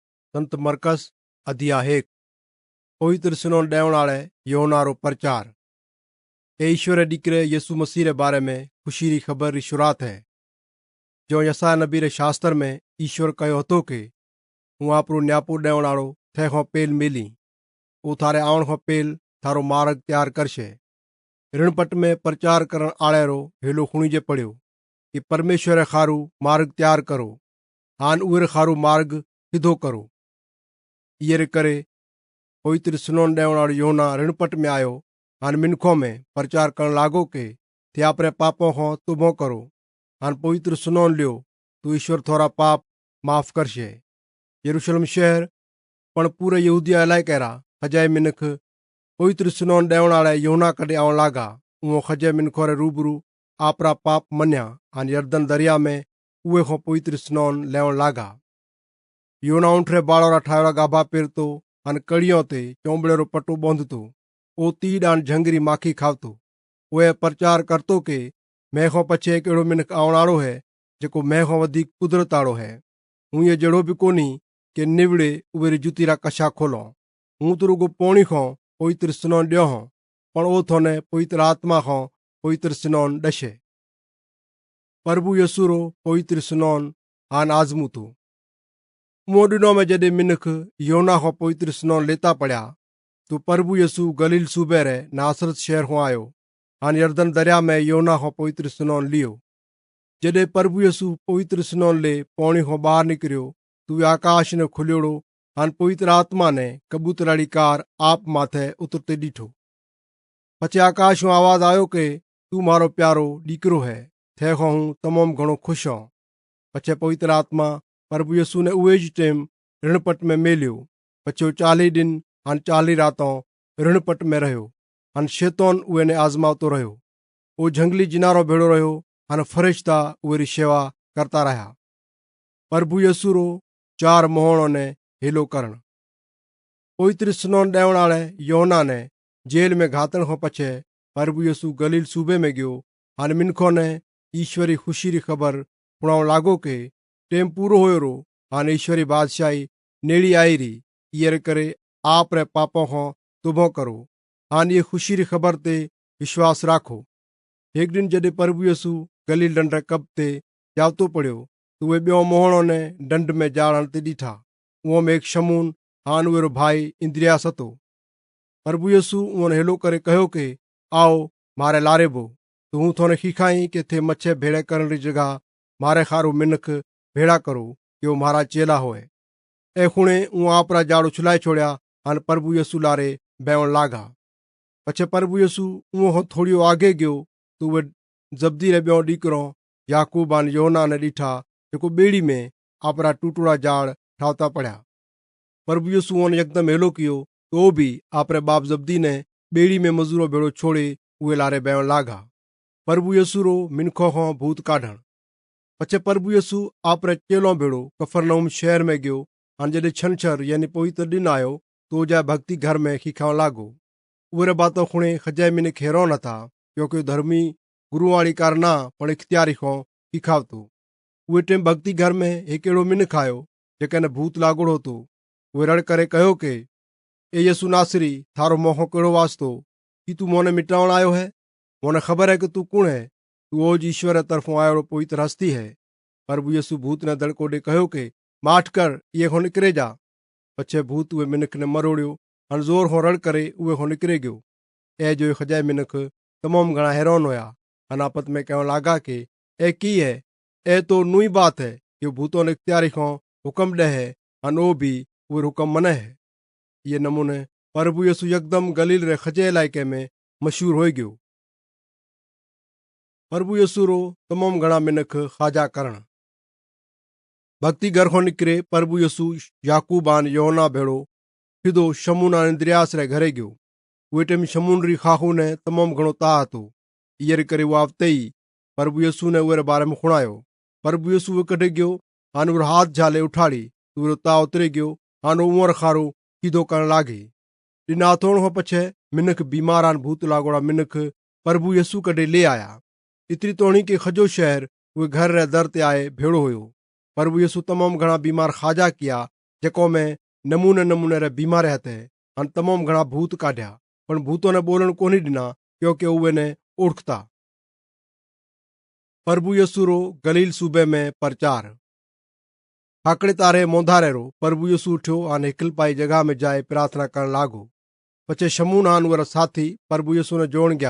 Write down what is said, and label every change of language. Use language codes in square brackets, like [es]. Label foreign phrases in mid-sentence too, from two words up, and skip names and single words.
[mki] संत मरकस अध्याय 1 पवित्र सुनाउण ॾियण वारे यूहन्ना रो प्रचार। ए ईश्वर ॾिकरे यसु मसीह रे बारे में खुशी री खबर री शुरुआत है। जो यसाया नबी रे शास्त्र में ईश्वर कयो हतो के हूँ आपरो न्यापो ॾियण वारो थे खां पेल मिली, वो थारे आवण खां पेल थारो मार्ग तैयार करशे। ऋणपट में प्रचार करण आले रो हेलो खुणीजे पड़ियो कि परमेश्वर रे खारू मार्ग तैयार करो, हान उहे खारू मार्ग सिधो करो। ये करे पवित्र सुनाउण ॾियण वारो यूहन्ना ऋणपट में आयो, हान मिनखों में प्रचार करण लागो के थे आपरे पापों खां तुबो करो, हान पवित्र सुनाउण लियो तू ईश्वर थोड़ा पाप माफ करशे। यरूशलेम शहर पण पूरे यहूदिया इलाके रा खजाए मिनख पवित्र सुनाउण ॾियण वाले यूहन्ना कॾे आवण लागा। उहो खजे मिनखों रे रूबरू आपरा पाप मन्या, हान यरदन दरिया में उहे खां पवित्र सुनाउण लहण लागा। यूहन्ना ऊंट रे बालों रा ठाहिरा गाभा पेरतो, हान कड़ियों ते चोंबड़े रो पटो बांधतो, ओ ती डान झंगरी माखी खावतो। वह प्रचार करतो के मैं खां पछे एक अहिड़ो मिनख आवण वारो है जेको मैं खां वधीक कुदरत वालो है। हूँ ये जहिड़ो बि कोन्ही के निवड़े उहे री जुती रा कछा खोलों। हूँ तो रुगो पोणी खां पवित्र सुनाउण ॾियो हों, पण ओ थोने पवित्र आत्मा खां पवित्र सुनाउण ॾसे। प्रभु यसू रो पवित्र सुनाउण हान आज़मूतो। मूं ॾिनो में जॾहिं मिनख यूहन्ना खां पवित्र सुनाउण लेता पड़िया तो प्रभु यसू गलील सूबे रे नासरत शहर खां आयो, हान यरदन दरिया में यूहन्ना खां पवित्र सुनाउण लियो। जॾहिं प्रभु यसू पवित्र सुनाउण ले पौणी खां ॿाहिरि निकिरियो तो आकाश ने खुलियोड़ो, हान पवित्र आत्मा ने कबूतराड़ी कार आप माथे उतरते ॾिठो। पछे आकाश में आवाज आयो के तू मारो प्यारो ॾीकरो है, थे खां हूँ तमाम घणो खुश हूं। पछे पवित्र आत्मा प्रभु यसू ने उहे ज टेम ऋणपट में मेलियो। पछे 40 दिन हान 40 रातों ऋणपट में रहो, हान शैतान उहे ने आजमावतो रहो। वो जंगली जिनारो भेड़ो रहो, हान फरिश्ता उहे री सेवा करता रहा। प्रभु यसू रो 4 मोहणों ने हेलो करण। पवित्र सुनाउण ॾियण वाले यूहन्ना ने जेल में घातण खां पछे प्रभु यसू गलील सूबे में गयो, हान मिनखों ने ईश्वरी खुशी री खबर सुणावण लागो के टेम पूरो हुयो रो, हान ईश्वरी बादशाही नेड़ी आई री। ये करे आप रे पापों खां तुबो करो, हान ये खुशी री खबर ते विश्वास राखो। एक दिन जॾहिं प्रभु यसू गलील डंड रे कब ते जावतो पड़ियो तो वे ॿियो मोहणों ने डंड में जाड़ हणते ॾिठा। उहो में एक शमून, हान उहे रो भाई इंद्रियास हतो। प्रभु यसू उन हेलो करे कहो के आओ मारे लारे बो, तो हूँ थोने खिखाई के थे मच्छे भेड़े करण री जगह मारे खारू मिनख भेड़ा करो कि वो मारा चेला होए। ए खुणे ऊ आपरा जाड़ो छुलाए छोड़िया, हान प्रभु यसू लारे बेवण लागा। पछे प्रभु यसू उहो थोड़ियो आगे गयो तो वे जब्दी रे ॿियो ॾीकरो याकूब हान यूहन्ना ने ॾिठा जेको ॿेड़ी में आपरा टूटड़ा जाड़ ठावता पड़िया। प्रभु यसू ने एकदम हेलो कियो तो भी आपरे बाप जब्दी ने ॿेड़ी में मजूरो भेड़ो छोड़े उहे लारे बेवण लागा। प्रभु यसू रो मिनखों खां भूत काढण। पछे प्रभु यसू आपरे चेलों भेड़ो कफरनहूम शहर में गयो, हान जॾहिं छंछर यानी पवित्र दिन आयो तो जा भक्ति घर में खिखावण लागो। उहे बातों खुणे खजाए मिनख हैरान था, क्योंकि धर्मी गुरु वाली कार ना पण इख्तियारी खां खिखावतो। उहे टेम भक्ति घर में एक अहिड़ो मिनख आयो जेकने भूत लागोड़ो तो। उहे रड़ करे कहो के ए यसू नासरी, थारो मोह कहिड़ो वास्तो कि तू मोने मिटावण आयो है? मोने खबर है कि तू कुण है, तू ओज ईश्वर रे तरफों आयो पवित्र हस्ती है। प्रभु यसू भूत ने दड़को दे कहो के माठ कर, ये खां निकरे जा। पछे भूत उहे मिनख ने मरोड़ियो, हान जोर खां रड़ करे उहे खां निकरे गयो। ए जो खजाए मिनख तमाम घणा हैरान होया, हान आपस में कहण लागा के ए की है? ए तो नुई बात है कि भूतों ने इख्तियारी खां हुक्म दे है, हान ओ भी उहे हुक्म मने है। ये नमूने प्रभु यसू यकदम गलील रे खजे इलाके में मशहूर हो गयो। प्रभु यसू रो तमाम घणा मिनख खाजा करण। भक्ति घर खां निकरे प्रभु यसू याकूब हान यूहन्ना भेड़ो सिधो शमून हान इंद्रियास रे घरे गयो। उहे टेम शमून री खाखू ने तमाम घणो ता हतो। ये करे वो आवते ही प्रभु यसू ने उहे बारे में खुणायो। प्रभु यसू वे कढे गयो, हान उहो हाथ झाले उठाड़ी तो उहो ता उतरे गयो, हान उमर खारो सीधो करण लागे। ॾिना थोड़ खां पछे मिनख बीमार हान भूत लागोड़ा मिनख प्रभु यसू कढे ले आया। इतरी तोणी के खजो शहर उहे घर रे दर ते आए भेड़ो हुयो। प्रभु यसू तमाम घणा बीमार खाजा किया, जेको में नमूने नमूने रे बीमार हथे अन तमाम घणा भूत काढिया, पण भूतों ने बोलण कोनी ॾिना क्योंकि उहे ने ओळखता। प्रभु यसू रो गलील सूबे में प्रचार। हाकड़े तारे मोंधारे रो प्रभु यसू उठ्यो अने हिकलपाई जगह में जाए प्रार्थना करण लागो। पछे शमून आन वारा साथी प्रभु यसू ने जोण गया।